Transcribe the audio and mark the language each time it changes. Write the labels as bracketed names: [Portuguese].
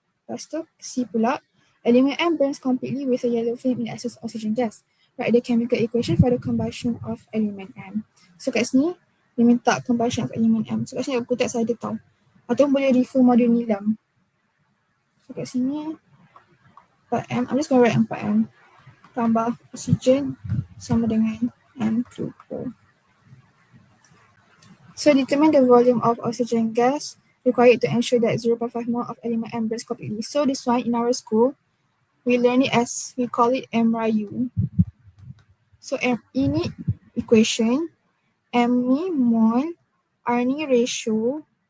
[Malay] Lepas tu C pula, [English] element M burns completely with a yellow flame in excess oxygen gas. Write the chemical equation for the combustion of element M. [Malay] So kat sini, dia minta [English] combustion of element M. [Malay] So kat sini aku tak saya tahu. Atau boleh refer modul nilam. So kat sini 4M, [English] I'm just going to write 4M. [Malay] Tambah oxygen sama dengan M2O. [English] So determine the volume of oxygen gas required to ensure that 0.5 mole of element M burns completely. So this one in our school, we learn it as, we call it MRU. [Malay] So M ini equation, M ni mole, R ni ratio,